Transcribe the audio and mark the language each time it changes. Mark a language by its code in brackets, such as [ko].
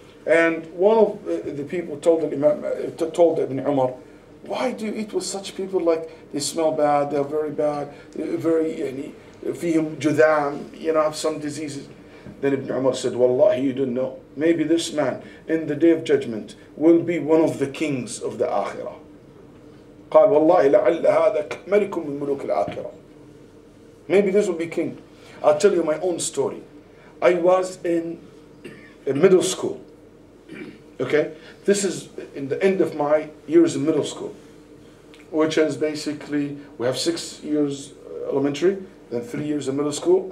[en] And one of the people told Ibn Umar, why do you eat with such people? Like, they smell bad, they're very bad, very, [ar] فيهم جذام, [en] have some diseases. Then Ibn Umar said, Wallahi, you don't know. Maybe this man in the day of judgment will be one of the kings of the akhirah. [ar] قال والله لعل هذا ملك من ملوك الآخرة. [en] Maybe this will be king. I'll tell you my own story. I was in middle school. Okay? This is in the end of my years in middle school, which is basically, we have 6 years elementary, then 3 years in middle school.